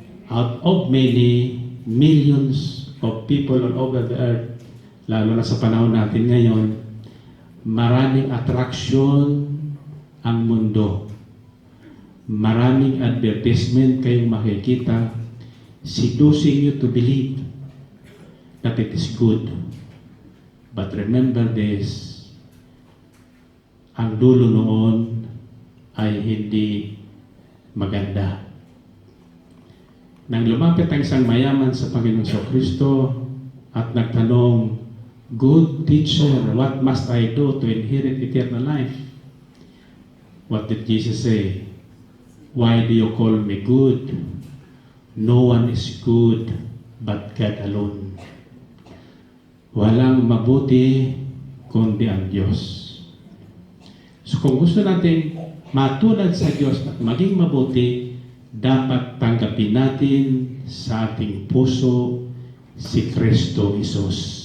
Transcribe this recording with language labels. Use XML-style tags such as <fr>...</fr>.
<en>Out of many millions of people all over the earth,</en> <tl>lalo na sa panahon natin ngayon, maraming attraction ang mundo. Maraming advertisement kayong makikita,</tl> <en>seducing you to believe that it is good. But remember this,</en> <tl>ang dulo noon ay hindi maganda. Nang lumapit ang isang mayaman sa Panginoon sa Kristo at nagtanong,</tl> <en>"Good teacher, what must I do to inherit eternal life?" What did Jesus say? "Why do you call me good? No one is good but God alone."</en> <tl>Walang mabuti kundi ang Diyos. So kung gusto natin matulad sa Diyos at maging mabuti, dapat tanggapin natin sa ating puso si Kristo Jesus.</tl>